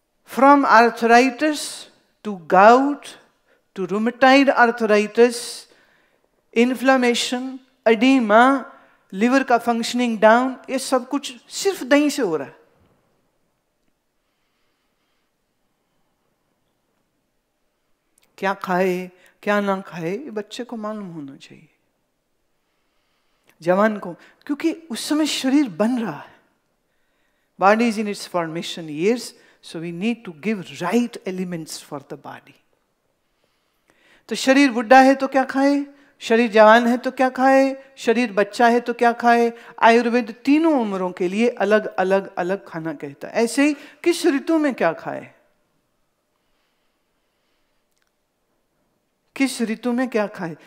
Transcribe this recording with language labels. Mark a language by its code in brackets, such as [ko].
[en] from arthritis to gout to rheumatoid arthritis, inflammation, edema, liver का functioning down, [hi] ये सब कुछ सिर्फ दही से हो रहा है। क्या खाए क्या ना खाए ये बच्चे को मालूम होना चाहिए, जवान को, क्योंकि उस समय शरीर बन रहा है। [en] Body is in its formation years, so we need to give right elements for the body. [hi] तो शरीर बुढ़ा है तो क्या खाए, शरीर जवान है तो क्या खाए, शरीर बच्चा है तो क्या खाए। आयुर्वेद तीनों उम्रों के लिए अलग अलग अलग खाना कहता है। ऐसे ही किस ऋतु में क्या खाए, किस ऋतु में क्या खाए।